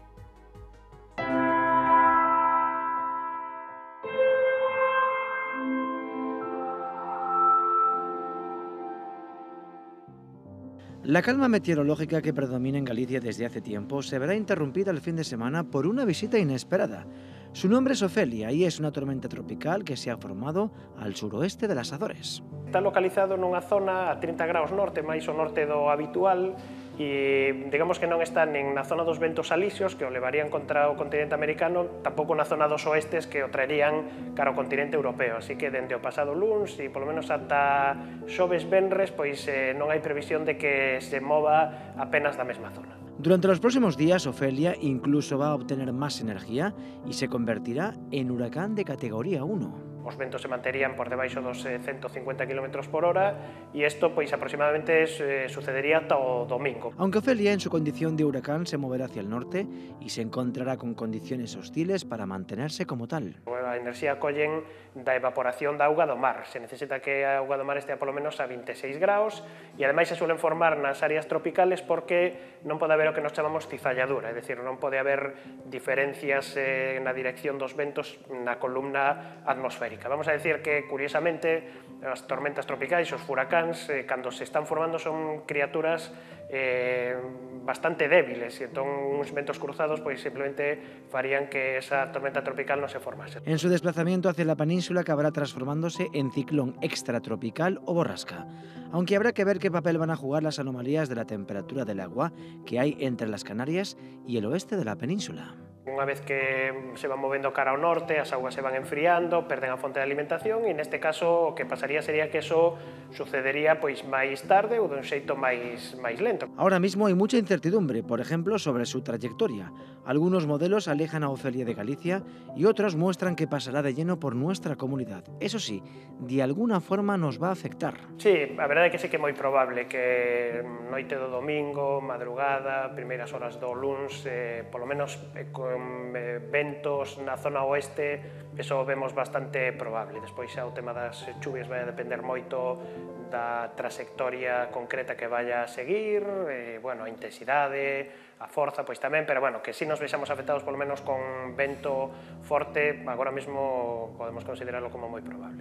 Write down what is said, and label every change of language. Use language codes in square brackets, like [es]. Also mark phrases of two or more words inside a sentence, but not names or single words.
[es] La calma meteorológica que predomina en Galicia desde hace tiempo se verá interrumpida el fin de semana por una visita inesperada. Su nombre es Ofelia y es una tormenta tropical que se ha formado al suroeste de las Azores. [gl] Está localizado nunha zona a 30 graus norte, máis o norte do habitual, e digamos que non está nen na zona dos ventos alisios que o levarían contra o continente americano, tampouco na zona dos oestes que o traerían cara ao continente europeo. Así que dende o pasado luns e polo menos ata xoves venres, pois non hai previsión de que se mova apenas da mesma zona. [es] Durante los próximos días, Ofelia incluso va a obtener más energía y se convertirá en huracán de categoría 1. [gl] Os ventos se manterían por debaixo dos 150 km por hora e isto pois aproximadamente sucedería ata o domingo. [es] Aunque Ofelia en su condición de huracán se moverá hacia el norte y se encontrará con condiciones hostiles para mantenerse como tal. [gl] A enerxía collen da evaporación da auga do mar. Se necesita que a auga do mar estea polo menos a 26 graus e ademais [es] se suelen [gl] formar nas áreas tropicales porque non pode haber o que nos chamamos cizalladura, é dicir, non pode haber diferencias na dirección dos ventos na columna atmosférica. Vamos a decir que, curiosamente, as tormentas tropicais, os furacáns, cando se están formando son criaturas bastante débiles e entón uns ventos cruzados pois simplemente farían que esa tormenta tropical non se formase. [es] En su desplazamiento hacia la península acabará transformándose en ciclón extratropical o borrasca, aunque habrá que ver qué papel van a jugar las anomalías de la temperatura del agua que hay entre las Canarias y el oeste de la península. [gl] Unha vez que se van movendo cara ao norte, as augas se van enfriando, perden a fonte de alimentación e neste caso o que pasaría sería que eso sucedería pois máis tarde ou dun xeito máis lento. [es] Ahora mismo hay mucha incertidumbre, por ejemplo, sobre su trayectoria. Algunos modelos alejan a Ofelia de Galicia y otros muestran que pasará de lleno por nuestra comunidad. Eso sí, de alguna forma nos va a afectar. Sí, [gl] a verdade é que sí que é moi probable que noite do domingo, madrugada, primeiras horas do luns, polo menos con ventos na zona oeste, eso vemos bastante probable. Despois xa o tema das chuvias vai a depender moito da trayectoria concreta [es] que vaya a seguir, [gl] bueno, a intensidade, a forza, pois tamén, pero bueno, que si nos vexamos afectados polo menos con vento forte, agora mesmo podemos considerarlo como moi probable.